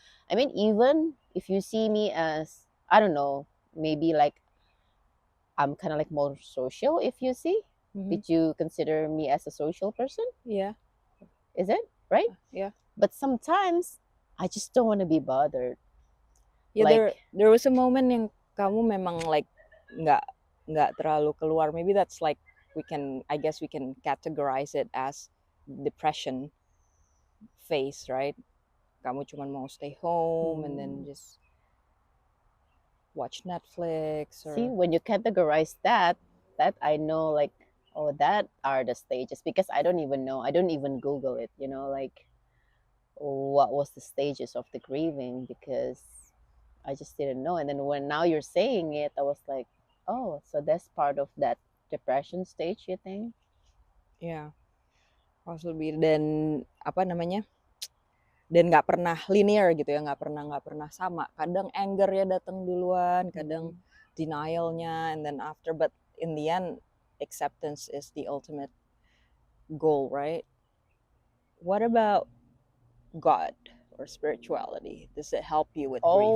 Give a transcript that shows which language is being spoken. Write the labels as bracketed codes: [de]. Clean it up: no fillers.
[en] I mean, even if you see me as, I don't know, maybe like I'm kind of like more social, if you see. Did you consider me as a social person? Yeah. Is it? Right? Yeah. But sometimes I just don't want to be bothered. Yeah, Like, [id] there was a moment yang kamu memang like nggak terlalu keluar. [en] Maybe that's like I guess we can categorize it as depression phase, right? Kamu cuma mau stay home and then just watch Netflix or... see, when you categorize that I know, like, oh, that are the stages, because I don't even know. I don't even Google it, like what was the stages of the grieving, because I just didn't know. And then when now you're saying it, I was like, oh, so that's part of that depression stage, you think? [id] Yeah. Possibly. Dan apa namanya? dan nggak pernah linear gitu ya, nggak pernah sama. [en] Kadang anger-nya datang duluan, kadang denial-nya, and then after, but in the end acceptance is the ultimate goal, right? What about God or spirituality? Does it help you with grief?